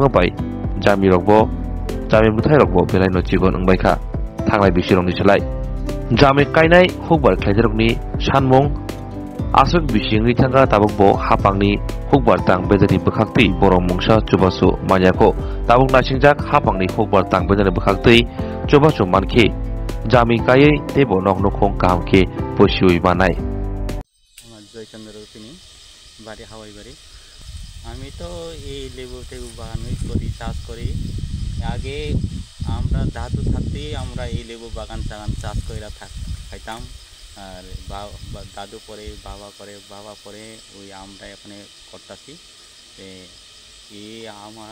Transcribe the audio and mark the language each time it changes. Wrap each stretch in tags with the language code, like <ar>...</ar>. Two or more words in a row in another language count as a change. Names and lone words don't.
<trp>Mabai Jami Rogbo Jami Butai Rogbo Belai no Chigon Ungbaika Tanglai Bishirong Nichalai Jami Kainai Hukbar Klaijarokni Shanmong Asuk Bishingri Tanga Tabukbo Hapangni Hukbar Tang Bezani Bekakti Borong Mungsa Chubasu Manyako Tabuk Nasingjak Hapangni Hukbar Tang Bezani Bekakti Chubasu Manke Jami Kaye Tebo Nokno Kong Kahamke Pushui Banai</trp> <bn>বাড়ি হাওয়াই বাড়ি আমি তো এই লেবু টেবু বাগানই করি চাষ করি আগে আমরা দাদু থাকতেই আমরা এই লেবু বাগান চাষ করে খাইতাম আর দাদু পরে বাবা পরে ওই আমরা এখানে করতেছি এই আমার</bn>